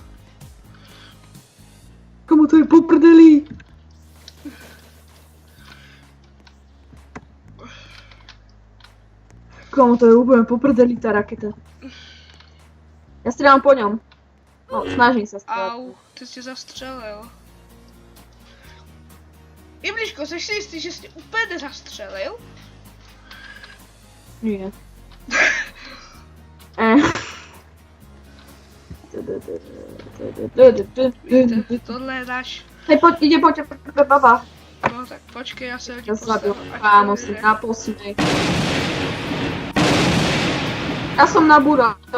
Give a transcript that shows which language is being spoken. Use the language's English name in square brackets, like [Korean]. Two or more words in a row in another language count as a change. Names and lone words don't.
[Slovak] Kamo, to je po prdeli. Kamo, to je úplne po prdeli tá raketa. Ja strieľam po ňom. No, snažím sa strieľať. Au, [Czech] ty jsi zastřelil. Jablíčko, jsi si jistý, že jsi úplně nezastřelil? [Slovak] Nie. [Czech] Tohle je náš. [Slovak] Hej, ide, poď, baba. [Czech] No No tak počkej, [Slovak] ja sa Ja zabil si na posmech. Ja som nabúral.